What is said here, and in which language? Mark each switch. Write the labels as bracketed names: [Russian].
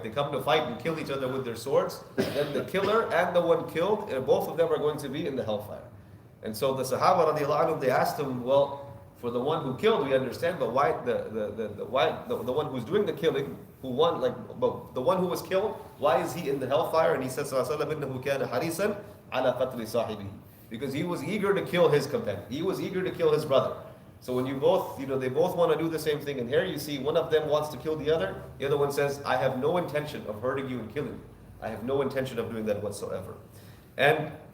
[English] They come to fight and kill each other with their swords, then the killer and the one killed, both of them are going to be in the hellfire. And so the Sahaba radiallahu anhu, they asked him, well, for the one who killed, we understand, but why the one who's doing the killing, but the one who was killed, why is he in the hellfire? And he says, [Arabic] إِنَّهُ كَانَ حَرِيصًا عَلَى قَتْلِ صَاحِبِهِ. [English] Because he was eager to kill his companion. He was eager to kill his brother. So when you both, they both want to do the same thing, and here you see one of them wants to kill the other one says, I have no intention of hurting you and killing you. I have no intention of doing that whatsoever. And